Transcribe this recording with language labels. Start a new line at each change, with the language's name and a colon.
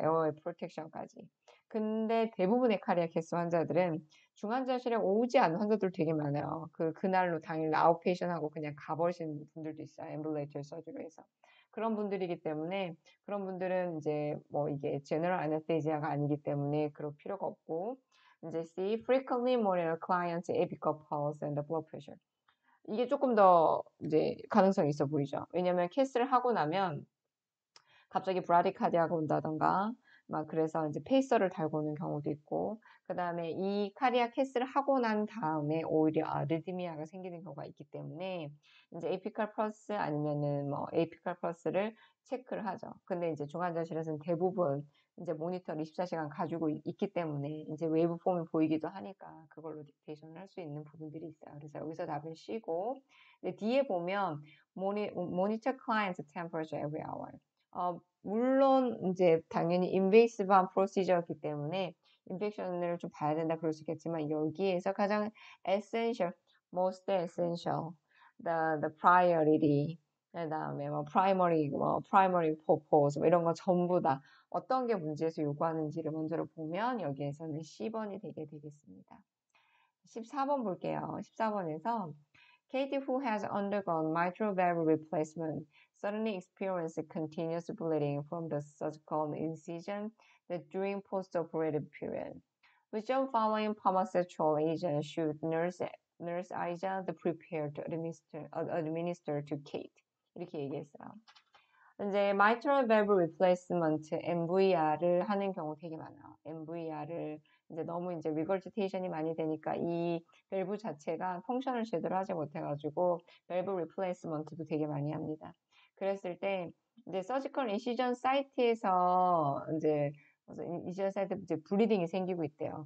Korean: 에어웨이 프로텍션까지. 근데 대부분의 카리아캐스 환자들은 중환자실에 오지 않는 환자들 되게 많아요. 그날로 당일 아웃페이션하고 그냥 가버리신 분들도 있어요. 앰뷸레이터 서저리에서. 그런 분들이기 때문에 그런 분들은 이제 뭐 이게 제너럴 아네스테지아가 아니기 때문에 그럴 필요가 없고 이제 C.
English: frequently monitor client's apical pulse and the blood pressure.
Korean: 이게 조금 더 이제 가능성이 있어 보이죠. 왜냐면 캐스를 하고 나면 갑자기 브라디카디아가 온다던가 막 그래서 이제 페이서를 달고 오는 경우도 있고 그 다음에 이 카리아 캐스를 하고 난 다음에 오히려 아르디미아가 생기는 경우가 있기 때문에 이제 에피칼 펄스 아니면은 뭐 에피칼 펄스를 체크를 하죠. 근데 이제 중환자실에서는 대부분 이제 모니터를 24시간 가지고 있기 때문에 이제 웨이브 폼이 보이기도 하니까 그걸로 딕테이션을 할 수 있는 부분들이 있어요. 그래서 여기서 답은 C고 뒤에 보면
English: monitor client's temperature every hour.
Korean: 물론 이제 당연히 인베이시브한 프로시저였기 때문에 인펙션을 좀 봐야 된다 그럴 수 있겠지만 여기에서 가장 essential,
English: most essential, the priority,
Korean: 그다음에 뭐 primary purpose 뭐 이런 거 전부 다 어떤 게 문제에서 요구하는지를 먼저 보면 여기에서는 10번이 되게 되겠습니다. 14번 볼게요. 14번에서
English: Katie, who has undergone mitral valve replacement, suddenly experienced continuous bleeding from the surgical incision during post-operative period. Which of following pharmaceutical agents should nurse Aisha prepare to administer to Kate?
Korean: 이렇게 얘기했어요. 이제 mitral valve replacement MVR을 하는 경우 되게 많아요. MVR을 이제 너무 이제 regurgitation이 많이 되니까 이 밸브 자체가 펑션을 제대로 하지 못해가지고 밸브 리플레이스먼트도 되게 많이 합니다. 그랬을 때 이제 서지컬 인시전 사이트에서 이제 인시전 사이트 이제 블리딩이 생기고 있대요.